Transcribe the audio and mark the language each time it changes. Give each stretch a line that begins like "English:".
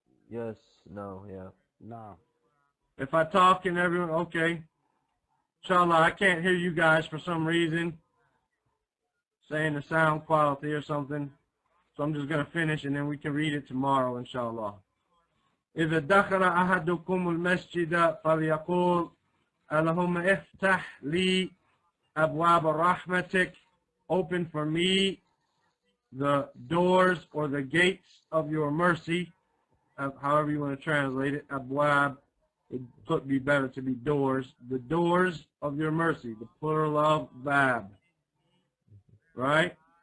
English: Yes. No. Yeah. No. If I talk and everyone, okay. Inshallah, I can't hear you guys for some reason. Saying the sound quality or something. So I'm just going to finish and then we can read it tomorrow, inshallah.
Arabic: إذا دخل أحدكم المسجد فليقول اللهم افتح لي أبواب رحمتك.
English: Open for me the doors or the gates of your mercy. However you want to translate it. Abwab, it could be better to be doors. The doors of your mercy. The plural of bab. Right?